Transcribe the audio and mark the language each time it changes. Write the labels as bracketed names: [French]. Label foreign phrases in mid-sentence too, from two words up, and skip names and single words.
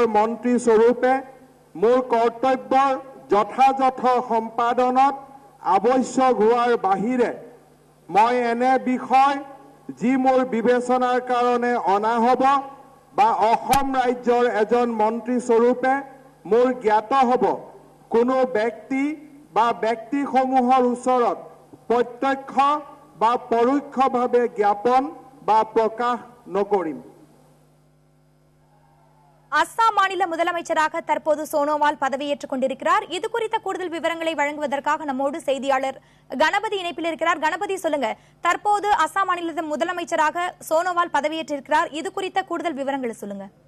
[Assamese] মন্ত্ৰী স্বৰূপে মোৰ কৰ্তব্যৰ যথাযথ সম্পাদনত আৱশ্যক হোৱাৰ বাহিৰে মই এনে বিষয় যি মোৰ বিবেচনাৰ কাৰণে অনা হ'ব বা অসম ৰাজ্যৰ এজন মন্ত্ৰী স্বৰূপে মোৰ জ্ঞাত হ'ব কোনো ব্যক্তি বা ব্যক্তিসমূহৰ ওচৰত প্ৰত্যক্ষ বা পৰোক্ষভাৱে জ্ঞাপন বা প্ৰকাশ নকৰিম। [Tamil] அஸ்ஸாம் மாநில முதலமைச்சராக தற்போது சோனோவால் பதவியேற்றுக் கொண்டிருக்கிறார். இது குறித்த கூடுதல் விவரங்களை வழங்குவதற்காக நம்மோடு செய்தியாளர் கணபதி இணைப்பில் இருக்கிறார். கணபதி, சொல்லுங்க, தற்போது அஸ்ஸாம் மாநில முதலமைச்சராக சோனோவால் பதவியேற்றிருக்கிறார். இது குறித்த கூடுதல் விவரங்களை சொல்லுங்க.